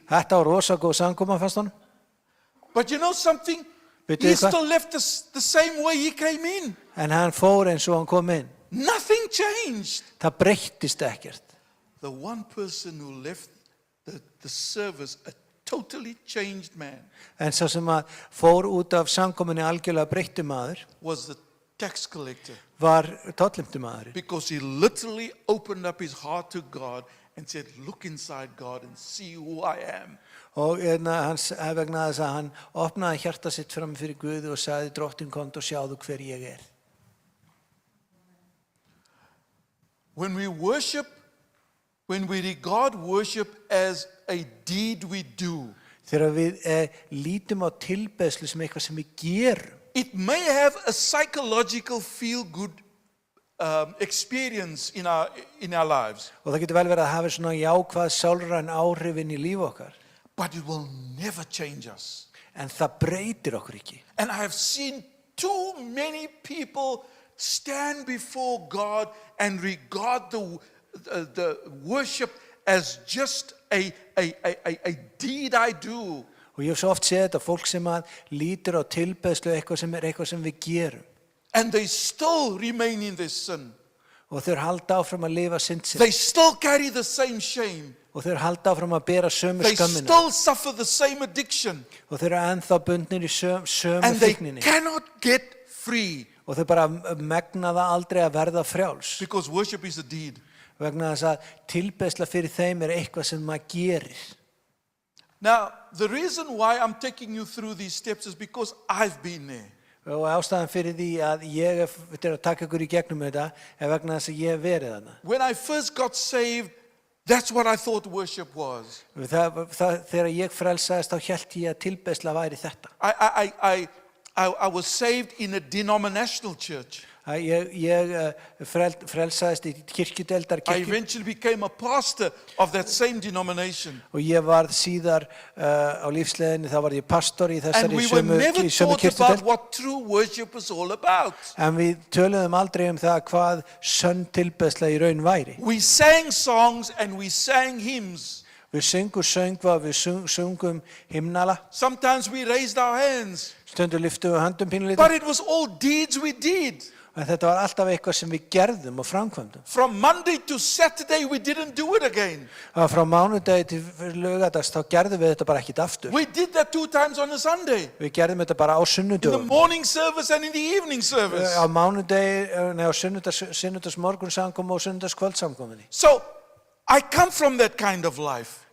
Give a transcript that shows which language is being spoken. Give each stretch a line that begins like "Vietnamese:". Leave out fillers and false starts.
Icelandic: þetta var rosa góð samkoma fannst honum.
English: But you know something?
Icelandic: Vitið
English: He
Icelandic: þið hvað?
English: still left the same way he came in.
Icelandic: En hann fór eins og hann kom inn.
English: Nothing changed.
Icelandic: Það breyttist ekkert.
English: The one person who left the service, a totally changed man,
Icelandic: En sá sem að fór út af samkominni algjörlega breyttu maður
English: was the tax collector,
Icelandic: var tollheimtumaðurinn.
English: because he literally opened up his heart to God and said, look inside, God, and see who I am.
Icelandic: Og vegna þess að hann opnaði hjarta sitt fram fyrir Guði og sagði, drottin komdu og sjáðu hver ég er.
English: When we worship when we regard worship as a deed we do,
Icelandic: Þegar við lítum á tilbeðslu sem eitthvað sem við gerum,
English: it may have a psychological feel-good experience in our lives,
Icelandic: og það getur vel verið að hafa svona jákvæð sálræn áhrif inn í líf okkar,
English: but it will never change us.
Icelandic: en það breytir okkur ekki.
English: And I have seen too many people stand before God and regard the worship as just a deed I do.
Icelandic: Og ég hef svo oft séð þetta, fólk sem að lítur á tilbeðslu eitthvað sem eitthvað sem við gerum,
English: And they still remain in their sin.
Icelandic: og þeir halda áfram að lifa synd sinni,
English: They still carry the same shame.
Icelandic: og þeir halda áfram að bera sömu
English: They
Icelandic: skömmina,
English: still suffer the same addiction.
Icelandic: og þeir eru ennþá bundnir í sömu
English: And they
Icelandic: fíkninni,
English: cannot get free
Icelandic: og þeir bara megna það aldrei að verða frjáls,
English: because worship is a deed.
Icelandic: vegna þess að tilbeðsla fyrir þeim er eitthvað sem maður gerir.
English: Now, the reason why I'm taking you through these steps is because I've been there.
Icelandic: Og ástæðan fyrir því að ég er að taka ykkur í gegnum þetta er vegna þess að ég hef verið þarna.
English: When I first got saved, that's what I thought worship was.
Icelandic: Þegar ég frelsaðist þá hélt ég að tilbeðsla væri þetta.
English: I was saved in a denominational church.
Icelandic: Ég frelsaðist í kirkjudeildar
English: I
Icelandic: kirkju
English: eventually became a pastor of that same denomination.
Icelandic: og ég varð síðar á lífsleiðinni, þá varð ég pastor í
English: And
Icelandic: þessari
English: we were never
Icelandic: sömu
English: taught about
Icelandic: kirkjudeild.
English: what true worship was all about.
Icelandic: En við töluðum aldrei það hvað sönn tilbeðsla í raun væri.
English: We sang songs and we sang hymns.
Icelandic: Við söngum söngva, við söngum himnala,
English: Sometimes we raised our hands.
Icelandic: stundum lyftum við höndum pínulítið.
English: But it was all deeds we did.
Icelandic: En þetta var alltaf eitthvað sem við gerðum og framkvæmdum.
English: From Monday to Saturday, we didn't do it again.
Icelandic: Og frá mánudegi til laugadags þá gerðum við þetta bara ekkert aftur.
English: We did that 2 times on a Sunday.
Icelandic: Við gerðum þetta bara á
English: In the
Icelandic: sunnudögum.
English: morning service and in the evening service.
Icelandic: Á mánudegi, á sunnudagsmorgun samkomu og sunnudagskvöldsamkomunni.
English: So, I come from that kind of life.